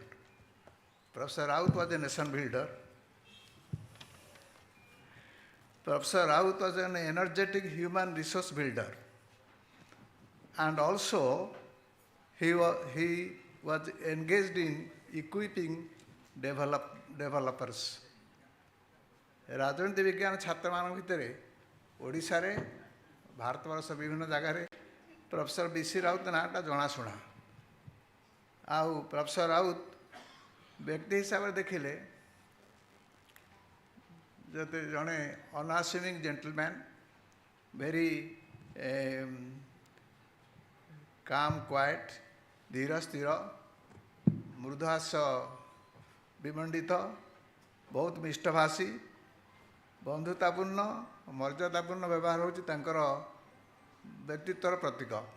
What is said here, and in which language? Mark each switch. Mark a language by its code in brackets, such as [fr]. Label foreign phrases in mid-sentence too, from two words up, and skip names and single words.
[en] Professor Raut was a nation builder. Professor Raut was an energetic human resource builder. And also, he was engaged in equipping developers. [or] ରାଜନୀତି ବିଜ୍ଞାନ ଛାତ୍ରମାନଙ୍କ ଭିତରେ ଓଡ଼ିଶାରେ ଭାରତବର୍ଷ ବିଭିନ୍ନ ଜାଗାରେ ପ୍ରଫେସର ବିସି ରାଉତ ନାଁଟା ଜଣାଶୁଣା। ଆଉ ପ୍ରଫେସର ରାଉତ ବ୍ୟକ୍ତି ହିସାବରେ ଦେଖିଲେ ଯଦି ଜଣେ [en] unassuming gentleman, very calm quiet, [or] ଧୀର ସ୍ଥିର, ମୃଦୁହାସ ବିମଣ୍ଡିତ, ବହୁତ ମିଷ୍ଟଭାଷୀ, ବନ୍ଧୁତାପୂର୍ଣ୍ଣ ମର୍ଯ୍ୟାଦାପୂର୍ଣ୍ଣ ବ୍ୟବହାର ହେଉଛି ତାଙ୍କର ବ୍ୟକ୍ତିତ୍ୱର ପ୍ରତୀକ।